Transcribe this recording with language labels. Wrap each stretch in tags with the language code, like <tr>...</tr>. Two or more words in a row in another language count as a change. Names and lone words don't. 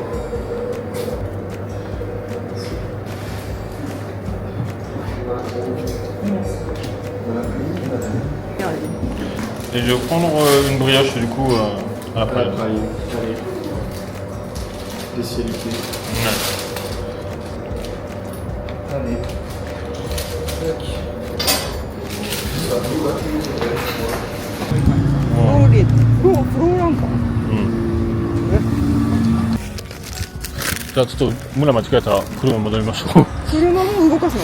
<fr>Et je vais prendre une brioche du coup à la paille. Allez. Spécialité. Ouais. Allez. Tac. Ça va.</fr> <ja>フローランか。じゃあちょっと村間違えたら車戻りましょう。車も動かすの。</ja>